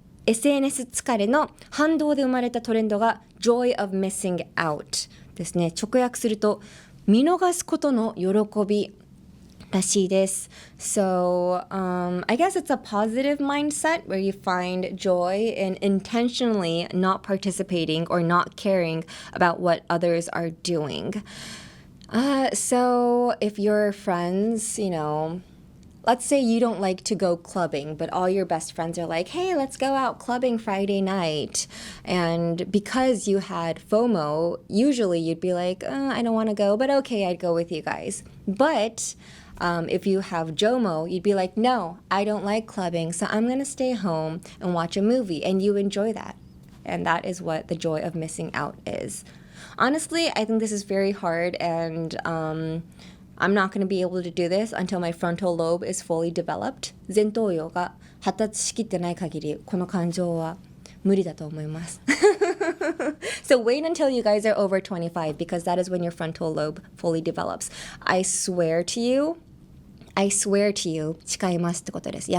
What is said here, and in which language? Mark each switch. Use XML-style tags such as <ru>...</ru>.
<ja>SNS 疲れの反動で生まれたトレンドが joy of missing out ですね。直訳すると見逃すことの喜びらしいです。</ja> <en>So, I guess it's a positive mindset where you find joy in intentionally not participating or not caring about what others are doing. So, if your friends, you know, let's say you don't like to go clubbing, but all your best friends are like, hey, let's go out clubbing Friday night. And because you had FOMO, usually you'd be like, I don't want to go, but okay, I'd go with you guys. But If you have JOMO, you'd be like, no, I don't like clubbing, so I'm going to stay home and watch a movie, and you enjoy that. And that is what the joy of missing out is. Honestly, I think this is very hard, and I'm not going to be able to do this until my frontal lobe is fully developed.</en> <ja>前頭葉が発達しきってない限り、この感情は無理だと思います。</ja> <en>So wait until you guys are over 25 because that is when your frontal lobe fully develops. I swear to you,</en> <ja>誓いますってことです。</ja>